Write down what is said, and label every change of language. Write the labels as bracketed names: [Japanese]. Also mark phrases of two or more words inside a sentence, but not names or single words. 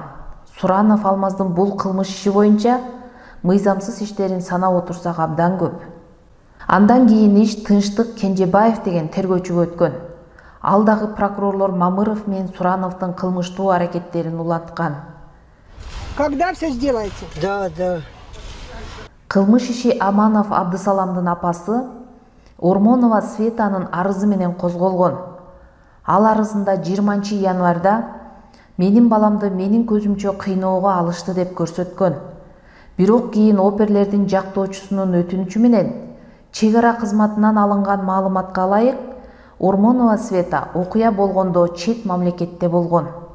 [Kyrgyz] Суранов Алмаздын бул кылмыш иши боюнча мыйзамсыз иштерин санап отурсак абдан көп. Андан кийин иш Тынчтык Кенжебаев деген тергөөчүгө өткөн. Ал дагы прокурорлор Мамыров менен Сурановдун кылмыштуу аракеттерин уланткан. [Russian] Когда все сделаете? Да. [Kyrgyz] Кылмыш иши Аманов Абдысаламдын апасы Ормонова Светанын арызы менен козголгон. Ал арызында 20 январда менин баламды менин көзүмчө кыйноого алышты деп көрсөткөн. Бирок кийин оперлердин жактоочусунун өтүнүчү менен чек ара кызматынан алынган маалыматка ылайык Ормонова Света окуя болгондо чет мамлекетте болгон.